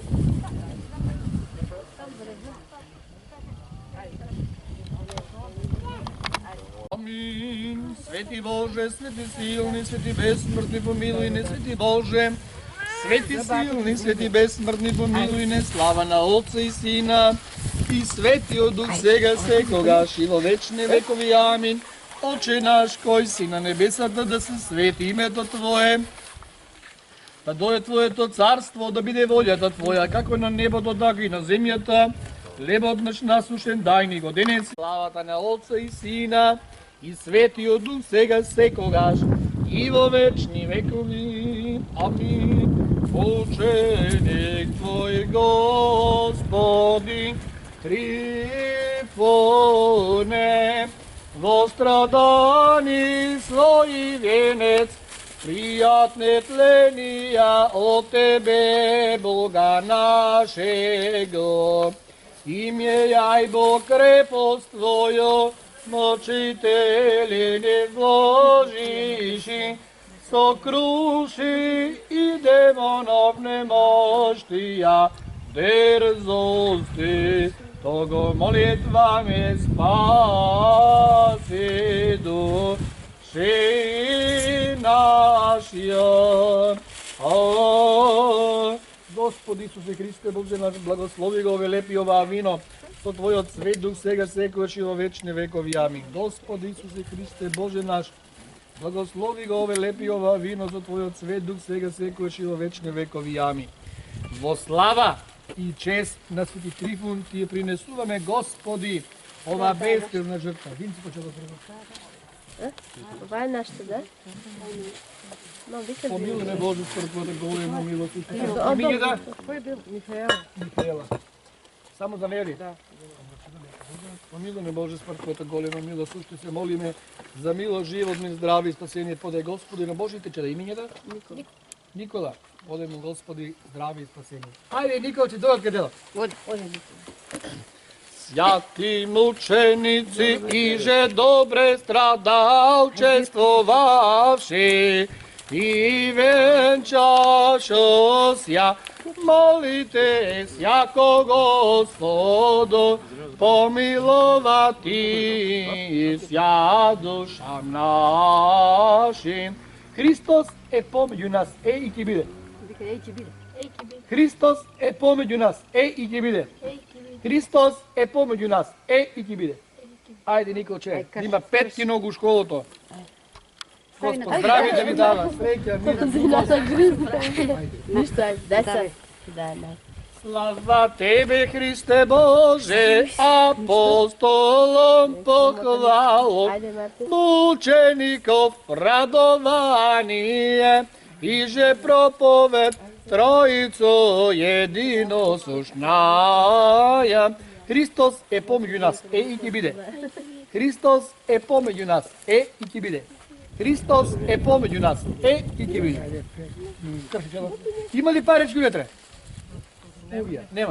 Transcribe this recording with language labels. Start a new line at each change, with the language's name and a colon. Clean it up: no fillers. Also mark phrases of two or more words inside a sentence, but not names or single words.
Macedonian: Амин. Свети Боже, свети силни, свети безсмъртни, помилуй не, свети Боже. Свети силни, свети безсмъртни, помилуй не, слава на Отца и Сина и Светио Дух сега, секогаш и во вечни векови. Амин. Отче наш, кой си на небесата, да се свети името Твое, да дойде Твоето царство, да биде волята Твоя, како на небото, така и на земјата. Хлебот наш насушен дай ни го денес. Славата на Отца и Сина и Светио Дух сега, секогаш и во вечни векови. Амин.
Church Slavic: Ученик Твой, Господи, Трифоне, во страдани свои венец, приятне тления от Тебе, Бога нашего. Имеяй Бог крепост Твою, мочители не вложиши, сокруши и демонов немощия, дерзости, того молитвами спаси души нашия.
Macedonian: Господи Исусе Христе, Боже наш, благослови го, велепи ова вино, со Твојот свет дух сега секогаш и во вечни векови. Амин. Господи Исусе Христе, Боже наш, благослови го, велепи ова вино, со Твојот свет дух сега секогаш и во вечни векови. Амин. Во слава и чест на Свети Трифун ти ја принесуваме, Господи, ова безкрвна жртва. Винци почела да прво.
Bulgarian: Това е нашата, да?
Macedonian: Помилуй ме, Боже, според Твоята голема милост.
Bulgarian: Кой е бил? Михаела. Само за нея ли? Да.
Macedonian: Помилуй ме, Боже, според Твоята голема милост. Ще се молиме за милост, живот, мир, здраве и спасение. Подай, Господи, на Божите чеда. Именјата? Никола. Подай му, Господи, здраве и спасение. Ајде, Никола, че дойдат къде? Оде.
Church Slavic: Святи мученици, иже добре страдалчествовавши, и венчашо ся, молите сяко Господу, помиловати ся душам нашим.
Macedonian: Христос е помеѓу нас, и ќе биде. Христос е помеѓу нас, и ќе биде. Христос е помеѓу нас, и ќе биде. Ајде, Николче, има 5 ногу у школото. Господ здрави да ви дава, среќа, Ништо, дай се.
Church Slavic: Слава Тебе, Христе Боже, апостолом похвалом, мучеников радование, иже проповед Троицо единосушная.
Macedonian: Христос е помеѓу нас, и ќе биде. Христос е помеѓу нас, и ќе биде. Христос е помеѓу нас, и ќе биде. Има ли парички утре? Нема.